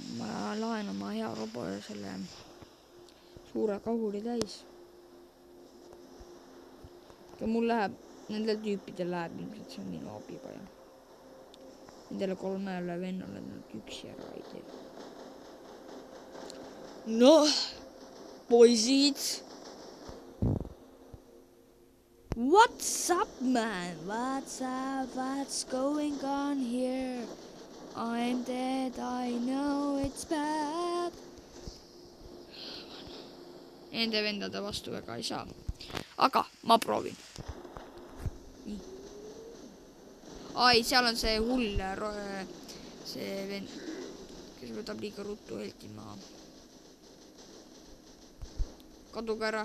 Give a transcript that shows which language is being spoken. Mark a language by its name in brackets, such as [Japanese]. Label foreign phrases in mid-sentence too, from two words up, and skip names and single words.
[Estonian] Ma laen oma hea robo ja selle suure kahuri täis. Ja mul läheb, nendel tüüpidel läheb ilmselt, see on minu abipaja. Nendele 3 vennale nad üksi ära ei tee. Noh, poisid. [English] What's up, man? What's up? What's going on here? I'm dead, I know it's bad. [Estonian] Nende vendade vastu väga ei saa. Aga ma proovin. Nii. Ai, seal on see hull see vend, kes võtab liiga ruttu helti maha. Kaduge ära.